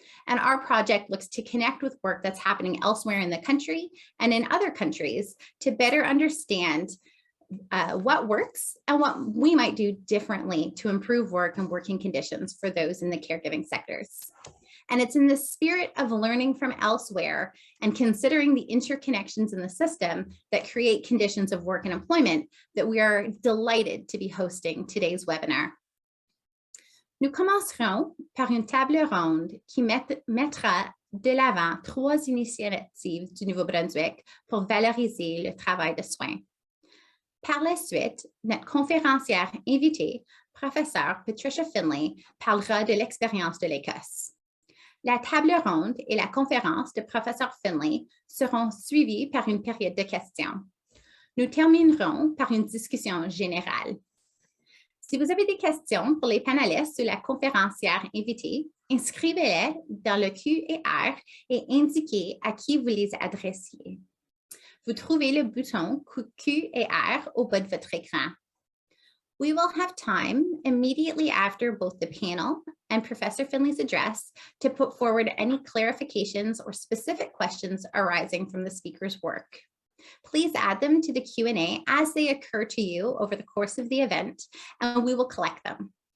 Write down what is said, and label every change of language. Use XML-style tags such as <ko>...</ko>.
<en>And our project looks to connect with work that's happening elsewhere in the country and in other countries to better understand what works and what we might do differently to improve work and working conditions for those in the caregiving sectors. And it's in the spirit of learning from elsewhere and considering the interconnections in the system that create conditions of work and employment that we are delighted to be hosting today's webinar.</en> <fr>Nous commencerons par une table ronde qui mettra de l'avant 3 initiatives du Nouveau-Brunswick pour valoriser le travail de soins. Par la suite, notre conférencière invitée, Professeur Patricia Findlay, parlera de l'expérience de l'Écosse. La table ronde et la conférence de Professeur Findlay seront suivies par une période de questions. Nous terminerons par une discussion générale. Si vous avez des questions pour les panélistes ou la conférencière invitée, inscrivez-les dans le Q&R et indiquez à qui vous les adressiez. Vous trouvez le bouton Q&R au bas de votre écran.</fr> <en>We will have time immediately after both the panel and Professor Findlay's address to put forward any clarifications or specific questions arising from the speaker's work. Please add them to the Q&A as they occur to you over the course of the event, and we will collect them.</en>